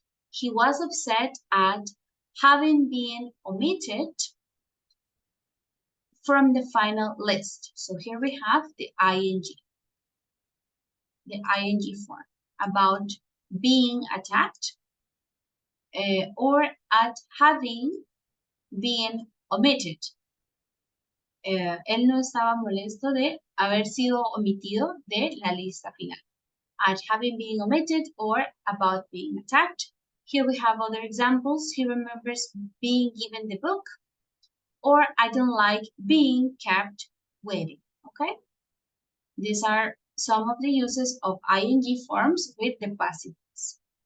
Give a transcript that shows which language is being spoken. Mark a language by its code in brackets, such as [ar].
[en] He was upset at having been omitted from the final list. So here we have the ing form about being attacked or at having been omitted. [es] Él no estaba molesto de haber sido omitido de la lista final. [en] At having been omitted or about being attacked. Here we have other examples. He remembers being given the book, or I don't like being kept waiting, okay? These are some of the uses of ing forms with the passive voice.